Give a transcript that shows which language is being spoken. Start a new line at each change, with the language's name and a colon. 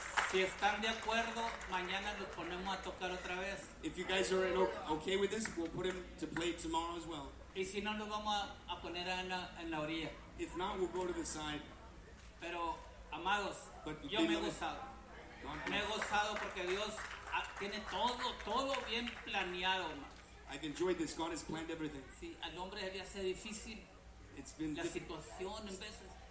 Spanish: Si están de acuerdo, mañana los ponemos a tocar otra vez.
English: If you guys are okay with this, we'll put him to play tomorrow as well.
Spanish: Y si no, los vamos a poner en la orilla.
English: If not, we'll go to the side.
Spanish: Pero, amados,
English: but
Spanish: yo me he gozado. Me he gozado porque Dios tiene todo, todo bien planeado, hermano.
English: I've enjoyed this. God has planned everything.
Spanish: Sí, al hombre le hace difícil la situación en veces.